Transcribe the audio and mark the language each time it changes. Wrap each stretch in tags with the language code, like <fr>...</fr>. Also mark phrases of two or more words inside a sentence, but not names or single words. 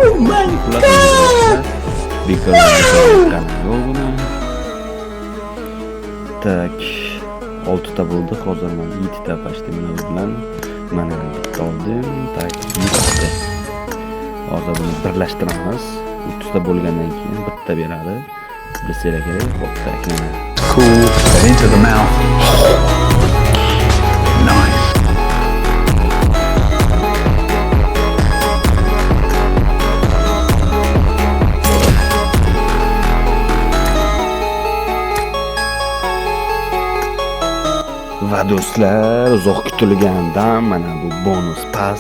<uz>Tak, 6 ta bo'ldi. Hozir men 7 ta pashta bilan mana bitta oldim. Tak, 7 ta. Hozir buni birlashtiramiz. 30 ta bo'lgandan keyin bitta beradi. Bilsanglar kerak. Xo'p, takana.</uz> <en>Cool. And into the mouth. Nice.</en> <uz>Va do'stlar, uzoq kutilgandan mana bu bonus pas.</uz>